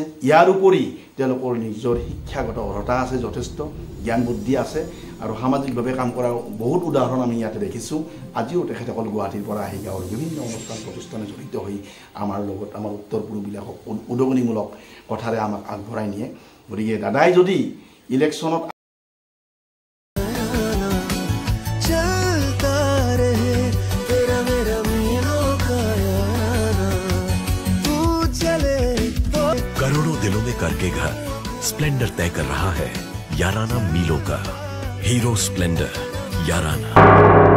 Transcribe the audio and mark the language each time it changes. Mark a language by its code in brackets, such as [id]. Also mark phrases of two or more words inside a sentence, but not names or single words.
[as] ইয়াৰ উপৰি তেওঁলোকৰ নিজৰ শিক্ষাগত অৰ্হতা আছে, যথেষ্ট জ্ঞান বুদ্ধি আছে আৰু সামাজিকভাৱে কাম কৰা বহুত উদাহৰণ আমি ইয়াতে দেখিছোঁ। আজিও তেখেতসকল গুৱাহাটীৰ পৰা আহি গাঁৱৰ বিভিন্ন অনুষ্ঠান প্ৰতিষ্ঠানে জড়িত হৈ আমাৰ লগত আমাৰ উত্তৰ পূৰ্ববিলাকক উদগনিমূলক কথাৰে আমাক আগবঢ়াই নিয়ে। গতিকে দাদাই যদি ইলেকশ্যনত [hi] करोड़ों दिलों में करके घर स्प्लेंडर तय कर रहा है याराना मीलों का हीरो स्प्लेंडर याराना।